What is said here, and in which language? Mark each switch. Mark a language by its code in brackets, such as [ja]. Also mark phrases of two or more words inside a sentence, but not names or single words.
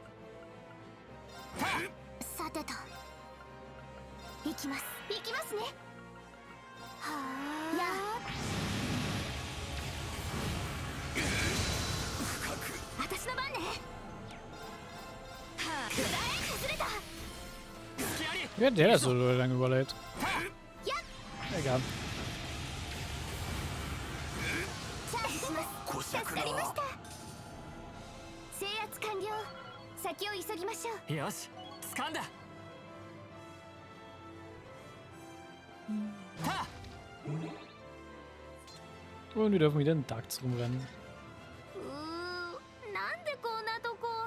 [ja] さてと。行きます。行きますね。はあ。や。私の番ね。はあ。くらえ崩れた。 [de] Wie hat der das so lange überlebt? Egal. [ja] チャージします。助かりました。制圧完了。先を急ぎましょう。よし、掴んだ。 [de] Und wir dürfen wieder in Darks rumrennen. [ja] なんでこんなとこ。